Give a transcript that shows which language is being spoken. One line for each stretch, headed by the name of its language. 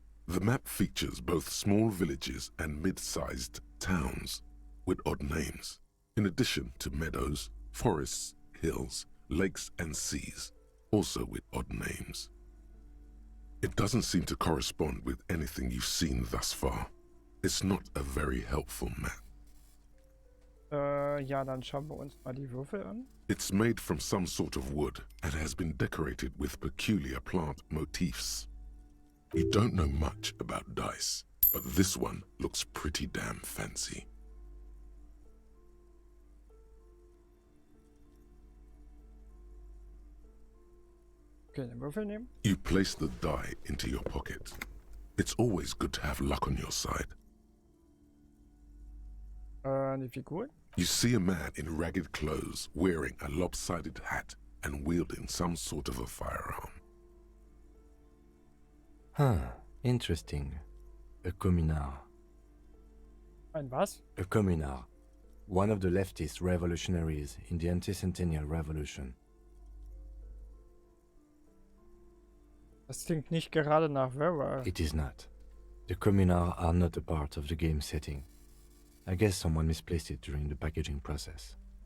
English: The map features both small villages and mid-sized towns with odd names, in addition to meadows, forests, hills, lakes and seas, also with odd names. It doesn't seem to correspond with anything you've seen thus far. It's not a very helpful map.
German: Ja, dann schauen wir uns mal die Würfel an.
English: It's made from some sort of wood and has been decorated with peculiar plant motifs. You don't know much about dice, but this one looks pretty damn fancy.
German: Okay, den Würfel nehmen.
English: You place the die into your pocket. It's always good to have luck on your side.
German: Die Figur.
English: You see a man in ragged clothes wearing a lopsided hat and wielding some sort of a firearm. Interesting. A commoner.
German: Ein was?
English: A commoner. One of the leftist revolutionaries in the anti-centennial revolution.
German: Das klingt nicht gerade nach Werwolf.
English: It is not. The commoner are not a part of the game setting. I guess someone misplaced it during the packaging process.